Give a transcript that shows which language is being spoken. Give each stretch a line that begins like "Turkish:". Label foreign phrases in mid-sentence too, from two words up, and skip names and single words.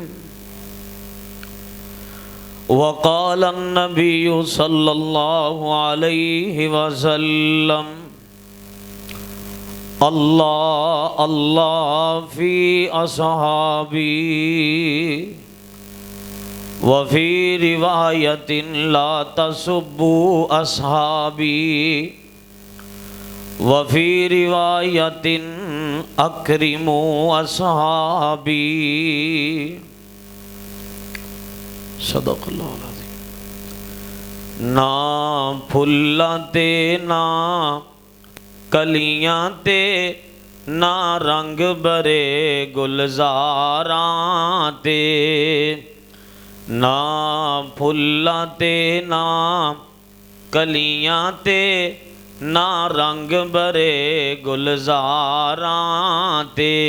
Arabic: وقال النبي صلى الله عليه وسلم الله الله في أصحابي وفي رواية لا تسبوا أصحابي وفي رواية أكرموا أصحابي. صدق الله العظيم.
Punjabi: نہ پھلاں تے نہ کلیاں تے نہ رنگ برے گلزاراں تے نہ پھلاں تے نہ کلیاں تے نہ رنگ برے گلزاراں تے.